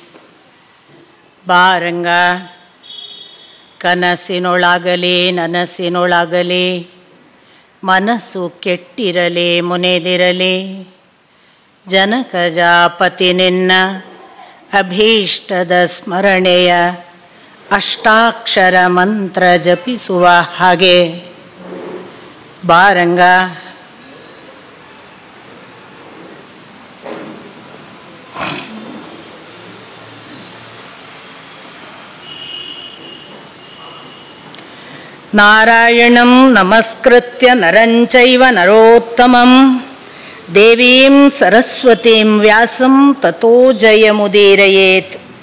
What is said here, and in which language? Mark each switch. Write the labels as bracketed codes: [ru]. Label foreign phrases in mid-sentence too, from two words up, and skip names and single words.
[kn] ಬಾರಂಗ ಕನಸಿನೊಳಗಲಿ ನನಸಿನೊಳಗಲಿ ಮನಸ್ಸು ಕೆಟ್ಟಿರಲಿ ಮುನೆದಿರಲಿ. ಜನಕಜಾಪತಿ ನಿನ್ನ ಅಭೀಷ್ಟದ ಸ್ಮರಣೆಯ ಅಷ್ಟಾಕ್ಷರ ಮಂತ್ರ ಜಪಿಸುವ ಹಾಗೆ ಬಾರಂಗ. [sa] ನಾರಾಯಣಂ ನಮಸ್ಕೃತ್ಯ ನರಂ ಚೈವ ನರೋತ್ತಮಂ ದೇವೀಂ ಸರಸ್ವತೀಂ ವ್ಯಾಸಂ ತತೋ ಜಯಮುದೀರಯೇತ್.